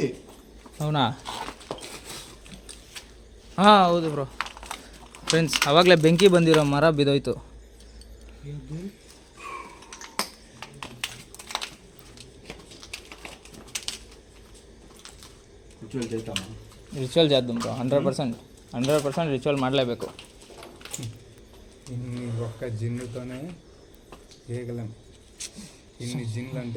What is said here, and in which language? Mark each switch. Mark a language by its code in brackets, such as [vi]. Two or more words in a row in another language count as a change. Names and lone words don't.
[te] అవుನಾ? [kn] ಹೌದು ಬ್ರೋ ಫ್ರೆಂಡ್ಸ್. ಅವಾಗಲೇ ಬೆಂಕಿ ಬಂದಿರೋ ಮರ ಬಿದ್ದೋಯ್ತು. ರಿಚುವಲ್ చేద్దాం ಬ್ರೋ. 100% ರಿಚುವಲ್ ಮಾಡಲೇಬೇಕು. [te] ఇన్ని ఒక్క జిన్నుతోనే చేయగలం. ఇన్ని జిన్లు అంటే